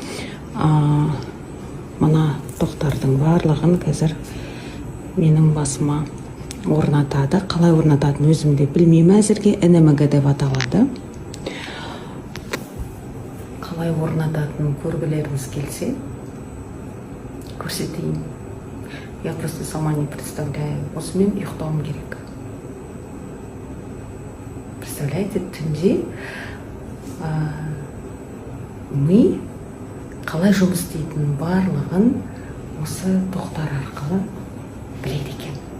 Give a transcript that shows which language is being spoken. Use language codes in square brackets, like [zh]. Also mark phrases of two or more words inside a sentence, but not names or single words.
[kk] Мына тоқтардың барлығын қазір менің басыма орнатады. Қалай орнататын өзім де білмеймін әзірге. НМГ деп аталады. Қалай орнататынын көргілеріңіз келсе, көрсетейін. [ru] Я просто сама не представляю. [kk] Осымен ұйықтауым керек. Представляете, түнде ми қалай жұмыс істейтінін барлығын осы тоқтар арқылы біледі екен.